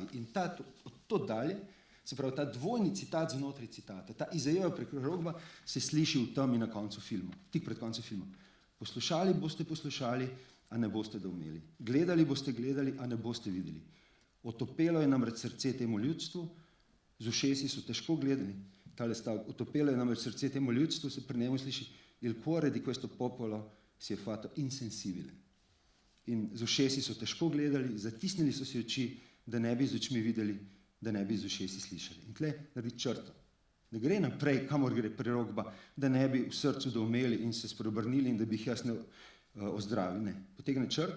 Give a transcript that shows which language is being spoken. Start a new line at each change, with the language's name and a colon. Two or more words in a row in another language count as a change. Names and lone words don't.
Slovenian: In to dalje, se pravi ta dvojni citat znotraj citata, ta Izajeva prerokba se sliši v temi na koncu filma, tik pred koncem filma. Poslušali boste poslušali, a ne boste doumeli. Gledali boste gledali, a ne boste videli. Otopelo je namreč srce temu ljudstvu, z ušesi so težko gledali, tale stavek, otopelo je namreč srce temu ljudstvu, se pri njemu sliši,
Italian: il cuore di questo popolo si je fatto insensibile.
Slovenian: In z ušesi so težko gledali, zatisnili so si oči, da ne bi z očmi videli, da ne bi z ušesi slišali. In tle naredi črto. Ne gre naprej, kamor gre prerokba, da ne bi v srcu doumeli in se spreobrnili in da bi jih jaz ne ozdravil. Ne, potegne črt.